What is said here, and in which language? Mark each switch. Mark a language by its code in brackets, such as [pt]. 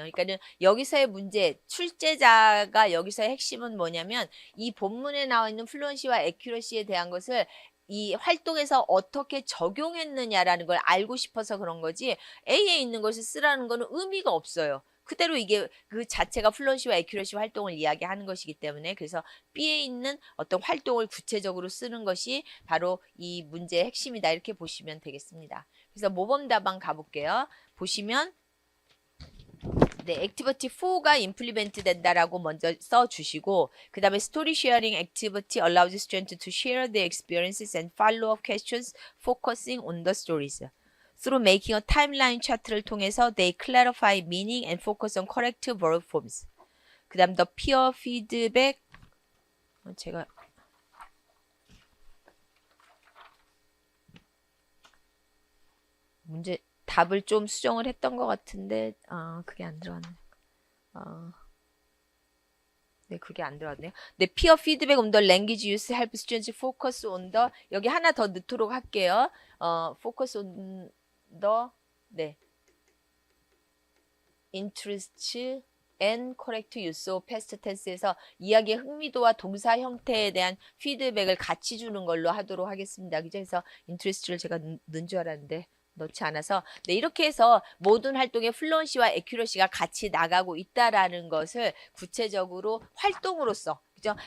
[ko] 그러니까는 여기서의 문제, 출제자가 여기서의 핵심은 뭐냐면 이 본문에 나와 있는 플루언시와 에큐러시에 대한 것을 이 활동에서 어떻게 적용했느냐라는 걸 알고 싶어서 그런 거지 A에 있는 것을 쓰라는 거는 의미가 없어요. 그대로 이게 그 자체가 플루언시와 에큐러시 활동을 이야기하는 것이기 때문에 그래서 B에 있는 어떤 활동을 구체적으로 쓰는 것이 바로 이 문제의 핵심이다 이렇게 보시면 되겠습니다. 그래서 모범 답안 가볼게요. 보시면 네, 액티비티 4가 임플리멘트 된다라고 먼저 써주시고 그 다음에 스토리 쉐어링 액티비티 [en] allows students to share their experiences and follow up questions focusing on the stories. Through making a timeline chart [ko] 를 통해서 [en] they clarify meaning and focus on correct verb forms. [ko] 그 다음 the peer feedback 제가 문제 답을 좀 수정을 했던 것 같은데 그게 안 들어갔네. 네, 그게 안 들어갔네요. [en] 네, peer feedback on the language use help students focus on the [ko] 여기 하나 더 넣도록 할게요. [en] focus on the 네 interest and correct use of past tense [ko] 에서 이야기의 흥미도와 동사 형태에 대한 피드백을 같이 주는 걸로 하도록 하겠습니다. 그래서 interest를 제가 넣은 줄 알았는데 넣지 않아서 네, 이렇게 해서 모든 활동에 플루언시와 에큐러시가 같이 나가고 있다라는 것을 구체적으로 활동으로서 그죠?